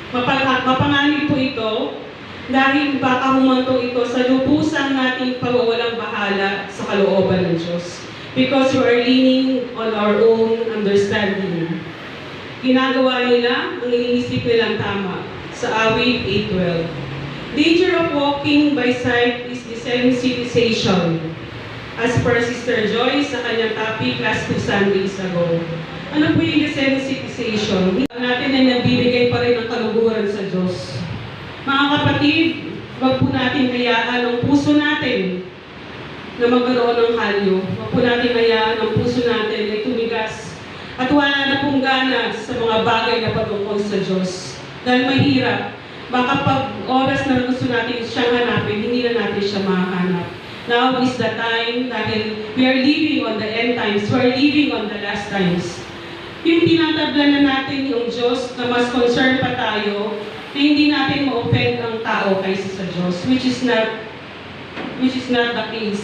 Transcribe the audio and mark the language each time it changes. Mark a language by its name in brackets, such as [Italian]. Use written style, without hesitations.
[Filipino] Mapanganib po ito dahil baka humantong ito sa lubusang nating pagwawalang bahala sa kalooban ng Diyos. [English] Because we are leaning on our own understanding. [Filipino] Ginagawa nila ang iniisip nilang tama sa awit 8:12. [English] Danger of walking by sight is desensitization. As per Sister Joy [Filipino] sa kanyang [English] topic last 2 Sundays ago. [Filipino] Ano po yung desensitization? Natin ay nagbibigay pa rin ng kaluguran sa Diyos. Mga kapatid, wag po natin hayaan ang puso natin na magkaroon ng halyo. Wag po natin hayaan ang puso natin ay tumigas at wala na pong gana sa mga bagay na patungkol sa Diyos. Dahil mahirap. Baka pag oras na gusto natin siyang hanapin, hindi na natin siya mahanap. [English] Now is the time [Filipino] dahil [English] we are living on the end times. We are living on the last times. [Filipino] Yung tinatabla na natin yung Diyos na mas concerned pa tayo na hindi natin ma-offend ang tao kaysa sa Diyos, [English] which is not the case.